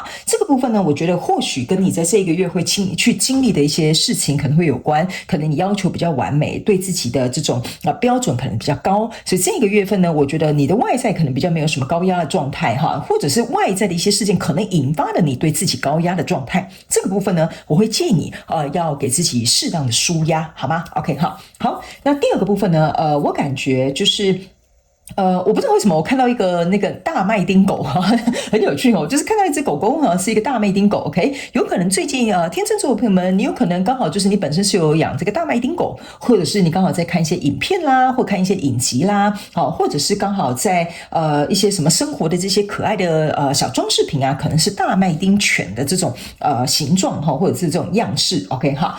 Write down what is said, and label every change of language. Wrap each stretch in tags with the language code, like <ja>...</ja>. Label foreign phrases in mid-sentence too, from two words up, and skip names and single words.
<zh>這個部分呢，我覺得或許跟你在這個月會去經歷的一些事情可能會有關，可能你要求比較完美，對自己的這種標準可能比較高，所以這個月份呢，我覺得你的外在可能比較沒有什麼高壓的狀態哈，或者是外在的一些事件可能引發了你對自己高壓的狀態。這個部分呢，我會建議你要給自己適當的抒壓，好嗎 ？OK 好，那第二個部分呢，我感覺就是。我不知道為什麼我看到一個那個大麥丁狗哈，很有趣哦，就是看到一隻狗狗哈，是一個大麥丁狗 ，OK， 有可能最近天秤座的朋友們，你有可能剛好就是你本身是有養這個大麥丁狗，或者是你剛好在看一些影片啦，或看一些影集啦，好，或者是剛好在一些什麼生活的這些可愛的小裝飾品啊，可能是大麥丁犬的這種形狀哈，或者是這種樣式 ，OK 哈。</zh>